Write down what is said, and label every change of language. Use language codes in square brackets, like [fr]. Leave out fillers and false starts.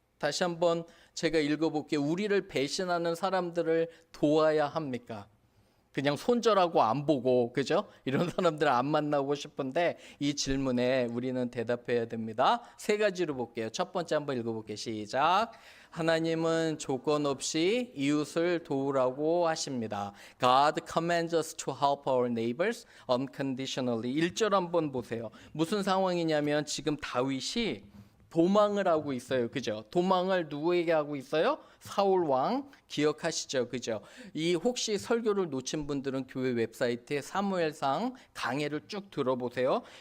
[ko] 다시 한번 제가 읽어볼게요. 우리를 배신하는 사람들을 도와야 합니까? 그냥 손절하고 안 보고 그죠? 이런 사람들 안 만나고 싶은데 이 질문에 우리는 대답해야 됩니다. 세 가지로 볼게요. 첫 번째 한번 읽어볼게요. 시작. 하나님은 조건 없이 이웃을 도우라고 하십니다. [en] God commands us to help our neighbors unconditionally. [ko] 1절 한번 보세요. 무슨 상황이냐면 지금 다윗이 도망을 하고 있어요. 그죠? 도망을 누구에게 하고 있어요? 사울 왕 기억하시죠? 그죠? 이 혹시 설교를 놓친 분들은 교회 웹사이트에 사무엘상 강해를 쭉 들어보세요.